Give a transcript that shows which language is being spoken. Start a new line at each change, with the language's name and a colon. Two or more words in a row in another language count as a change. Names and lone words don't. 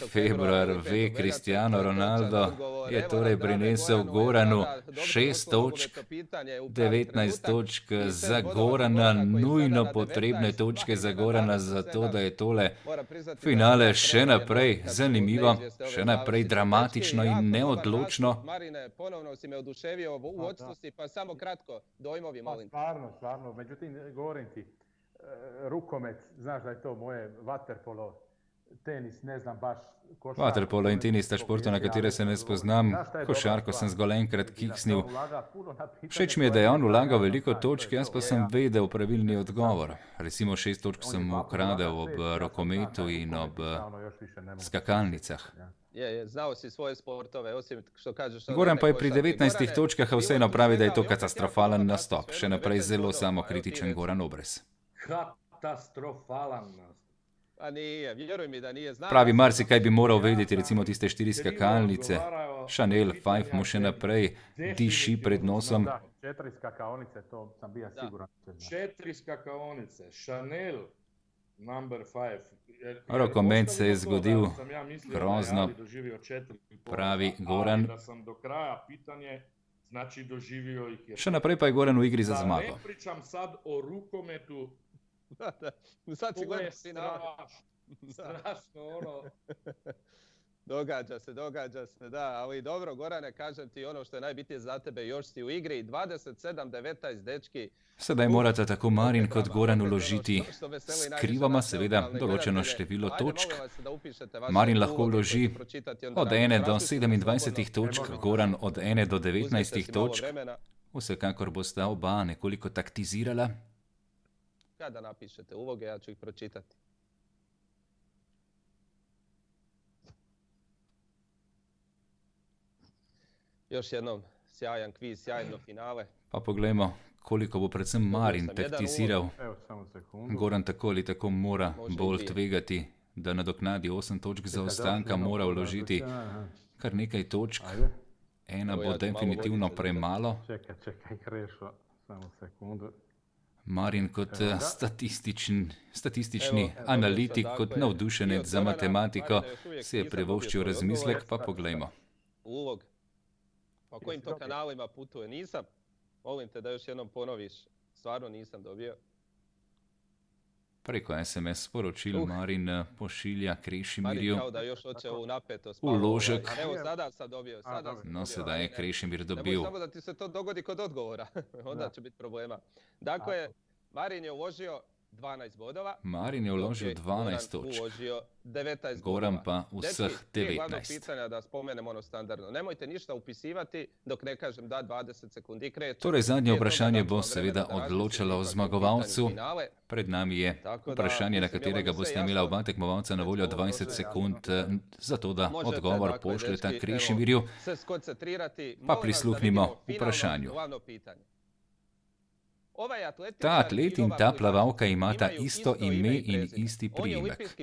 Slovenian: februar ve Cristiano Ronaldo, je torej prinesel Goranu 6 točk, 19 točk za Gorana, nujno potrebne točke za Gorana, zato da je tole finale še naprej zanimivo, še naprej dramatično in neodločno.
Croatian: Marine, ponovno si me oduševio u vodstvu si, pa samo kratko, dojmovi, molim. Stvarno, međutim, govorim ti, rukomet, znaš da je to moje vaterpolo, tenis, ne znam baš košarko.
Slovenian: Vaterpolo in tenis sta športa, na katere se ne spoznam. Košarko sem zgolj enkrat kiksnil. Všeč mi je, da je on vlagal veliko točk, jaz pa sem vedel pravilni odgovor. Recimo 6 točk sem mu ukradel ob rokometu in ob skakalnicah.
Croatian: Znao si svoje sportove, osim što kažeš...
Slovenian: Goran pa je pri 19 točkah, a vseeno pravi, da je to katastrofalen nastop. Še naprej zelo samokritičen Goran Obrez.
Croatian: Katastrofalan nastop. A nije, vjeruj mi da nije.
Slovenian: Pravi, marsikaj bi moral vedeti, recimo tiste 4 skakalnice. Chanel 5 mu še naprej diši pred nosom.
Croatian: 4 skakaonice, to sam bio siguran. 4 skakaonice, Chanel number 5.
Slovenian: Rokomet se je zgodil grozno, pravi Goran. Še naprej pa je Goran v igri za zmago.
Croatian: Ne pričam sad o rukometu. To je strašno ono. Događa se, da, ali dobro, Gorane, kažem ti ono što je najbitnije za tebe, još si u igri, 27-19, dečki.
Slovenian: Sedaj morata tako Marin kot Goran uložiti skrivoma seveda določeno število točk. Marin lahko uloži od 1 do 27 točk, Goran od 1 do 19 točk. Vsekakor bosta oba nekoliko taktizirala.
Croatian: Kada napišete uloge, ja ću ih pročitati. Još jednom sjajan kviz, sjajno finale.
Slovenian: Pa poglejmo, koliko bo predvsem Marin taktiziral. Goran tako ali tako mora bolj tvegati, da nadoknadi 8 točk zaostanka, mora vložiti kar nekaj točk. Ena bo definitivno premalo.
Croatian: Čekaj, Krešo, samo sekundu.
Slovenian: Marin kot statistični analitik, kot navdušenec za matematiko, si je privoščil razmislek, pa poglejmo.
Croatian: Ulog. Po kojim to kanalima putuje? Nisam. Molim te da još jednom ponoviš. Stvarno nisam dobio.
Slovenian: Preko SMS sporočil Marin pošilja Krešimirju
Croatian: Marin kao da još hoće u napetost.
Slovenian: Uložek.
Croatian: Evo sada sam dobio.
Slovenian: No, sedaj je Krešimir dobil.
Croatian: Nemoj samo da ti se to dogodi kod odgovora. Onda će biti problema. Dakle, Marin je uložio 12 bodova.
Slovenian: Marin je uložil 12 točk. Goran pa vseh 19.
Croatian: Glavno pitanja da spomenem ono standardno. Nemojte ništa upisivati dok ne kažem da 20 sekundi kreće.
Slovenian: Torej zadnje vprašanje bo seveda odločalo o zmagovalcu. Pred nami je vprašanje, na katerega boste imela oba tekmovalca na voljo 20 sekund, zato da odgovor pošljeta Krešimirju. Pa prisluhnimo vprašanju. Ta atlet in ta plavalka imata isto ime in isti priimek.